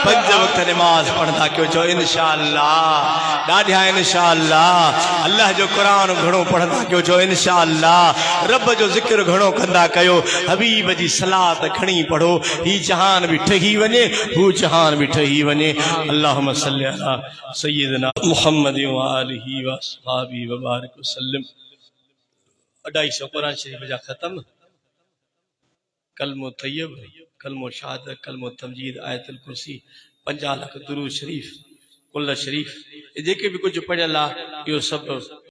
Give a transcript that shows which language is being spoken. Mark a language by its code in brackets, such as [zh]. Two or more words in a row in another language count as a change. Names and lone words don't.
[sd] पंज वक़्त नमाज़ पढ़ंदा कयो चओ इंशाअल्लाह ॾाढा इंशाअल्लाह अल्लाह जो क़ुरान घणो पढ़ंदा कयो चओ इंशाअल्लाह रब जो ज़िक्र घणो कंदा कयो हबीब जी सलात खणी पढ़ो ही जहान भी ठही वञे हू जहान भी ठही वञे [ar] اللهم صل على سيدنا محمد و آله و أصحابه و بارك و سلم [sd] 250 कुरान शरीफ जा ख़त्म कलमो तैयब कलमो शहादत कलमो तमजीद आयतुल कुर्सी 50 लाख दुरूद शरीफ कुल शरीफ जेके भी कुछ पढ़ियल आहे इहो सभु